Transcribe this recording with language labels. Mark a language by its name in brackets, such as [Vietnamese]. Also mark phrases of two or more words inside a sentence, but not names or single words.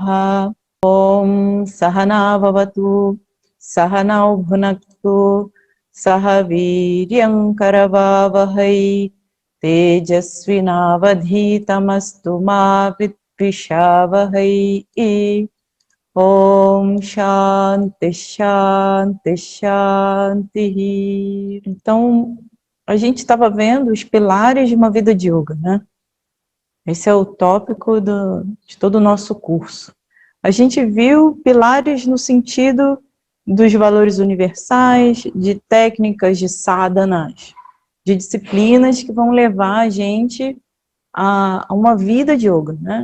[Sanskrit] ओम सहना भवतु सहनौ भुनक्तु सह वीर्यं करवावहै तेजस्विनावधीतमस्तु मा विद्विषावहै। ॐ शान्ति शान्ति शान्ति. [Portuguese] Então, a gente estava vendo os pilares de uma vida de yoga, né? Esse é o tópico de todo o nosso curso. A gente viu pilares no sentido dos valores universais, de técnicas de sadhanas, de disciplinas que vão levar a gente a uma vida de yoga, né?